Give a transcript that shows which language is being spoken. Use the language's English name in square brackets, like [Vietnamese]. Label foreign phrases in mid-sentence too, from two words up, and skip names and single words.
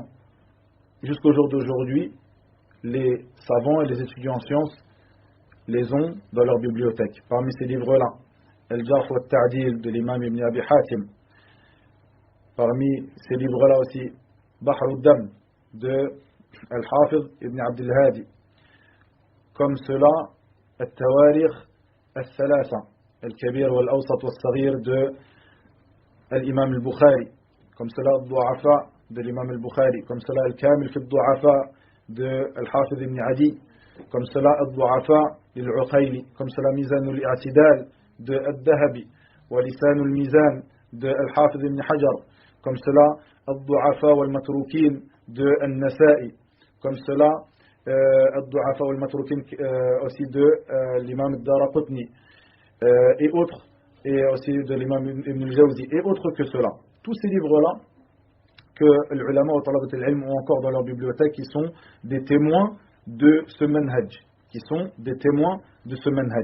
[French] Jusqu'au jour d'aujourd'hui, les savants et les étudiants en sciences les ont dans leur bibliothèque. Parmi ces livres-là, Al-Jarh wa Al-Ta'dil de l'imam Ibn Abi Hatim. Parmi ces livres-là aussi, Bahr al-Dam de Al-Hafiz Ibn Abd al-Hadi. Comme cela, Al-Tawarikh Al-Thalatha, Al-Kabir wal-Awsat wal-Saghir de l'imam al-Bukhari. Comme cela, Al-Du'afa de l'imam al-Bukhari, comme cela Al-Kamil fi al-Du'afa de Al-Hafiz ibn Adi, comme cela Al-Du'afa lil-Uqayli, comme cela Mizan al-I'tidal de Al-Dahabi, wa Lisan al-Mizan de Al-Hafiz ibn Hajar, comme cela Al-Du'afa wal-Matrukin de Al-Nasa'i, comme cela Al-Du'afa wal-Matrukin aussi de l'imam al-Daraqutni, et autres, et aussi de l'imam Ibn al-Jawzi, et autres que cela. Tous ces livres-là que les ulama ou [Arabic] طلبة العلم [French] ont encore dans leur bibliothèque, qui sont des témoins de ce manhaj, qui sont des témoins de ce manhaj.